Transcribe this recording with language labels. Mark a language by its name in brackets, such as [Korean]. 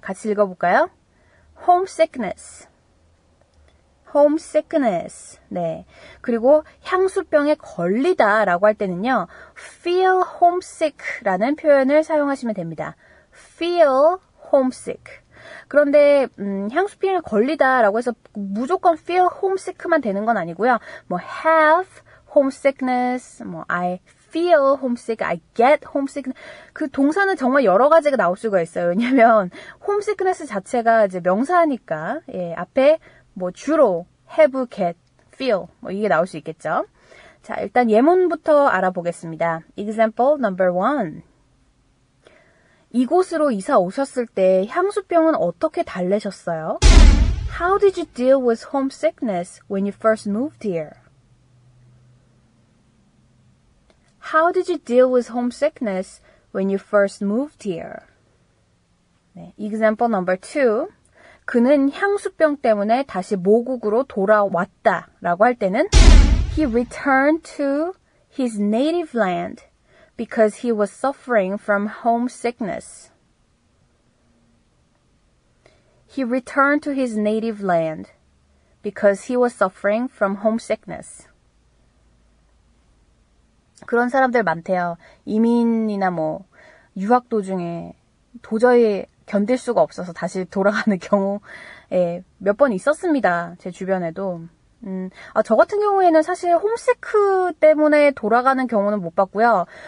[Korean] 같이 읽어볼까요? [English] homesickness. homesickness. [Korean] 네. 그리고 향수병에 걸리다라고 할 때는요. [English] feel homesick [Korean] 라는 표현을 사용하시면 됩니다. feel homesick. 그런데 향수병에 걸리다라고 해서 무조건 [English] feel homesick [Korean] 만 되는 건 아니고요. 뭐 [English] have homesickness, 뭐 I feel homesick, I get homesick. [Korean] 그 동사는 정말 여러 가지가 나올 수가 있어요. 왜냐면 homesickness 자체가 이제 명사니까 예, 앞에 뭐 주로 have, get, feel 뭐 이게 나올 수 있겠죠. 자, 일단 예문부터 알아보겠습니다. [English] Example number 1. [Korean] 이곳으로 이사 오셨을 때 향수병은 어떻게 달래셨어요? [English] How did you deal with homesickness when you first moved here? How did you deal with homesickness when you first moved here? [Korean] 네, example number 2. 그는 향수병 때문에 다시 모국으로 돌아왔다 라고 할 때는 [English] He returned to his native land because he was suffering from homesickness. He returned to his native land because he was suffering from homesickness. [Korean] 그런 사람들 많대요. 이민이나 뭐 유학 도중에 도저히 견딜 수가 없어서 다시 돌아가는 경우에 몇 번 있었습니다. 제 주변에도. 저 같은 경우에는 사실 홈시크 때문에 돌아가는 경우는 못 봤고요.